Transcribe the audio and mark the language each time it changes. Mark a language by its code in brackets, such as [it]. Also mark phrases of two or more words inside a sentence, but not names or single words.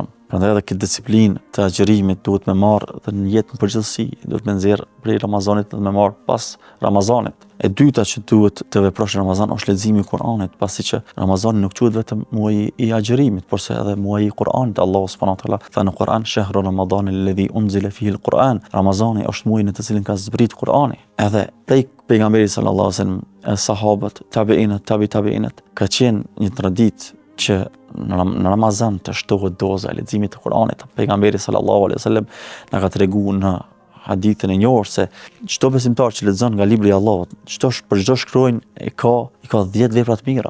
[sq] Prandaj edhe këtë disiplinë të agjërimit duhet me marrë dhe në jetën përgjithësi, duhet me nxjerr prej Ramazanit dhe me marrë pas Ramazanit. E dyta që duhet të veprosh në Ramazan është leximi i Kuranit, pasi që Ramazani nuk quhet vetëm muaji i agjërimit, por se edhe muaji i Kuranit. [ar] الله سبحانه وتعالى [sq] tha në Kur'an: [ar] "شهر رمضان الذي أنزل فيه القرآن." [sq] Ramazani është muaji në të cilin ka zbrit Kur'ani. Edhe prej pejgamberit [ar] صلى الله عليه وسلم, [sq] sahabët, tabi'inët, ka qenë një traditë që në Ramazan të shtohet doza e leximit të Kuranit. Pejgamberi [ar] صلى الله عليه وسلم [sq] na ka treguar në hadithin e njohur se çdo besimtar që lexon nga libri i Allahut, për çdo shkronjë i ka 10 vepra të mira.